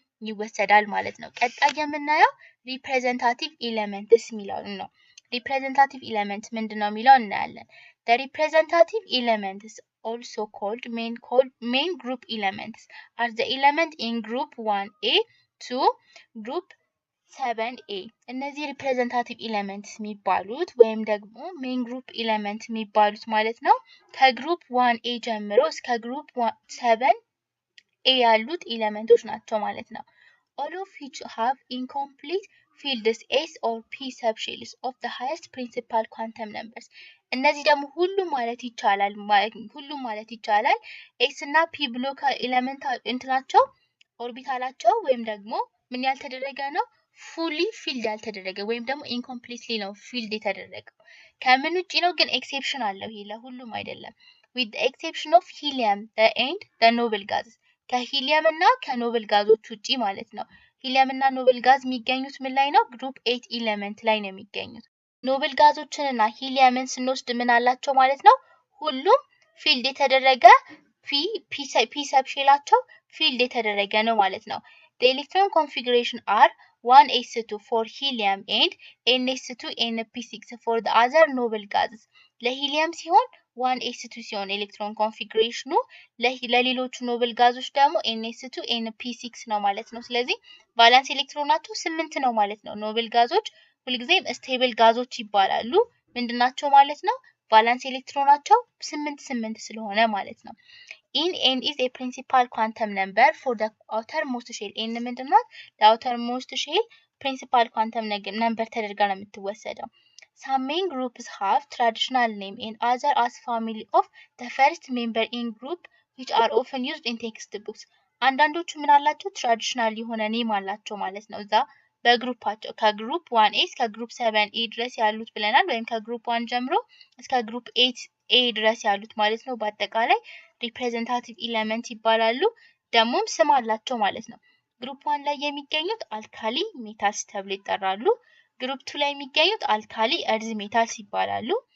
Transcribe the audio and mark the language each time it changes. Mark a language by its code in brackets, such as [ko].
[am] ይወሰዳል ማለት ነው። ቀጣይ የምናየው ሪፕሬዘንታቲቭ ኤሌመንትስ የሚለውን ነው። [en] representative element [am] ምንድነው የሚለው እናያለን። [en] The representative elements, also called main group elements, are the element in group 1A to group 7A. [am] እነዚህ representative elements የሚባሉት ወይም ደግሞ main group element የሚባሉት ማለት ነው ከግሩፕ 1A ጀምሮ እስከ ግሩፕ 7A ያሉት ኤሌመንቶች ናቸው ማለት ነው። [en] All of which have incomplete fields S or P subshells of the highest principal quantum numbers. [am] እነዚህ ደግሞ ሁሉም ማለት ይቻላል ኤስ እና ፒ ብሎክ ኤሌመንት እንትናቸው ኦርቢታላቸው ወይም ደግሞ ምን ያልተደረገ ነው ፉሊ ፊልድ ያልተደረገ ወይም ደግሞ ኢንኮምፕሊትሊ ነው ፊልድ የተደረገው። ከምን ውጪ ነው ግን ኤክሴፕሽን አለው። ይሄ ለሁሉም አይደለም። [en] with the exception of helium and the noble gases [am] ከሂሊየም እና ከኖብል ጋዞች ውጪ ማለት ነው። ሂሊየም እና ኖብል ጋዝ የሚገኙት ምን ላይ ነው? ግሩፕ 8 ኤሌመንት ላይ ነው የሚገኙት። ኖብል ጋዞችን እና ሂሊየምን ስንወስድ ምን አላቸው ማለት ነው? ሁሉም ፊልድ የተደረገ ፒ ሰብሼላቸው ፊልድ የተደረገ ነው ማለት ነው። [en] The electron configuration are 1s2 for helium and ns2 np6 for the other noble gases. [am] ለሂሊየም ሲሆን 1s2 ሲሆን ኤሌክትሮን ኮንፊግሬሽኑ ለሌሎቹ ኖብል ጋዞች ደግሞ ns2 np6 ነው ማለት ነው። ስለዚህ ቫለንስ ኤሌክትሮናቸው 8 ነው ማለት ነው። ኖብል ጋዞች ሁልጊዜም ስቴብል ጋዞች ይባላሉ። ምንድናቸው ማለት ነው? ቫለንስ ኤሌክትሮናቸው 8 ስለሆነ ማለት ነው። [en] n is a principal quantum number for the outermost shell. n [am] ምንድነው? [en] ለoutermost shell principal quantum number [am] ተደርጋ ነው የምትወሰደው። [en] Some main groups have traditional name and other as family of the first member in group which are often used in textbooks. [am] አንዳንዶቹ ምን አላቸው? ትራዲሽናል የሆነ ኔም አላቸው ማለት ነው። እዛ በግሩፓቸው ከግሩፕ 1A እስከ ግሩፕ 7A ድረስ ያሉት ብለናል። ወይም ከግሩፕ 1 ጀምሮ እስከ ግሩፕ 8A ድረስ ያሉት ማለት ነው። በአጠቃላይ ሪፕሬዘንታቲቭ ኤሌመንት ይባላሉ። ደግሞም ስም አላቸው ማለት ነው። ግሩፕ 1 ላይ የሚገኙት አልካሊ ሜታልስ ተብለው ይጠራሉ። ግሩፕ 2 ላይ የሚገኙት አልካሊ እርዝ ሜታልስ ይባላሉ።